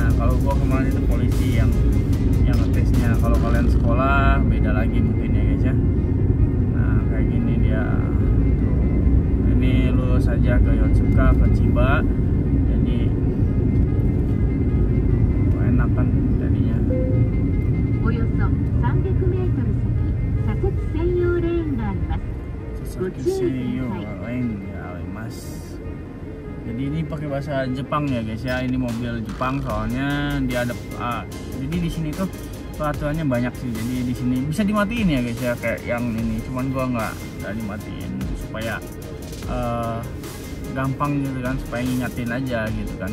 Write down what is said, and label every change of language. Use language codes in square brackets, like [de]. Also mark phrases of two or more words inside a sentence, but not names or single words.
[id] Kalau gua kemarin itu polisi yang ngetesnya. Kalau kalian sekolah beda lagi mungkin ya guys ya. Nah kayak gini dia tuh. Ini lurus saja ke Yotsuka, ke Chiba. Jadi enak kan jadinya. [ja] およそ300メートル先、左折専用レーンがあります。ご注意ください。 [id] Jadi ini pakai bahasa Jepang ya guys ya. Ini mobil Jepang soalnya dia ada jadi di sini tuh peraturannya banyak sih. Jadi di sini bisa dimatiin ya guys ya kayak yang ini. Cuman gua nggak dimatiin supaya gampang gitu kan, supaya ngingatin aja gitu kan.